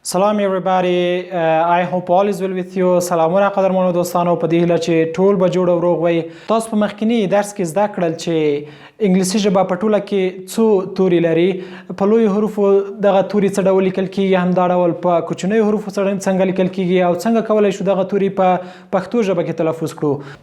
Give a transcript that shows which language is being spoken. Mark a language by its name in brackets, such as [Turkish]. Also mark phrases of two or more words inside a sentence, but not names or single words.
[English] سلام everybody. I hope all is well with you. [Pashto] سلامونه قدرمنو دوستانو په دې هیله چې ټول به جوړ او روغ وي. تاسو په مخکینی درس کې زده کړل چې انګلیسي ژبه په ټوله کې څو توري لري. په لوی حروفو دغه توري څه ډول لیکل کیږي، هم دا ډول په کوچنیو حروفو څنګه لیکل کیږي او څنګه کولای شو دغه توري په پښتو ژبه کې تلفظ کړو.